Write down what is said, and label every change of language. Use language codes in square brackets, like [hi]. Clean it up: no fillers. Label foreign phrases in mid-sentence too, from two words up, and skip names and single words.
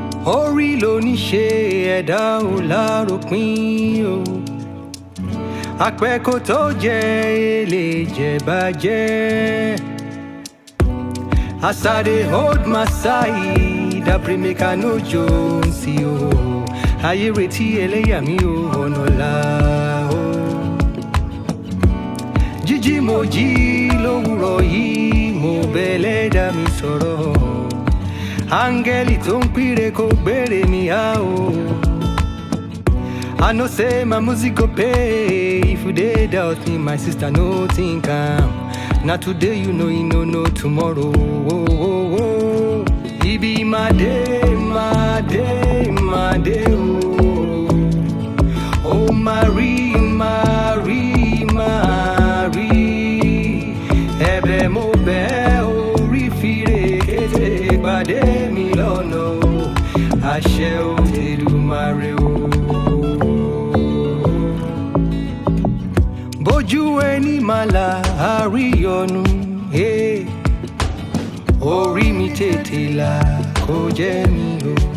[yo] orí ló ní ṣe ẹ̀dá ò láròpin o àpẹ̀kọ tó jẹ́ èlé jẹ̀bàjẹ́. [pcm] As I dey hold my side, I pray make I no jones o. [yo] Ayé retí ẹlẹ́yà mi o, ọ̀nà là o. Jíjí mo jí lówùrọ̀ yìí, mo bẹ̀lẹ̀ dá mi sọ̀rọ̀. Áńgẹ́lì tó ń píre kó gbére mi á o. [pcm] I know say my music go pay. If you dey doubt me, my sister, no think am. Na today you know tomorrow. It be my day, my day, my day. Oh, Marie, Marie, Marie. [yo] Ebe mo be orí fire kete gbade mi lọ́nà. Àṣẹ Eledumare o. Bójú ẹni máa la àríyànnu, orí mi tètè là kó jẹ́ mi o.